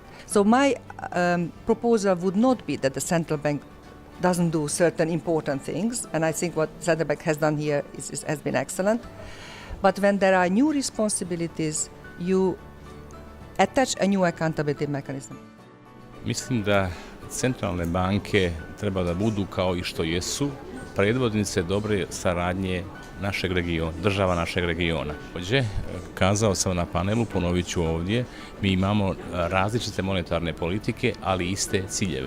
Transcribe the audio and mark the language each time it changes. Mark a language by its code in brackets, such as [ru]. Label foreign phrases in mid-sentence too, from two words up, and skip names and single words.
[en] So my proposal would not be that the central bank doesn't do certain important things, and I think what the central bank has done here has been excellent. But when there are new responsibilities, you attach a new accountability mechanism. [bs] Mislim da centralne banke treba da budu kao i što jesu, predvodnice dobre saradnje našeg regiona, država našeg regiona. Također, kazao sam na panelu, ponovit ću ovdje, mi imamo različite monetarne politike, ali iste ciljeve.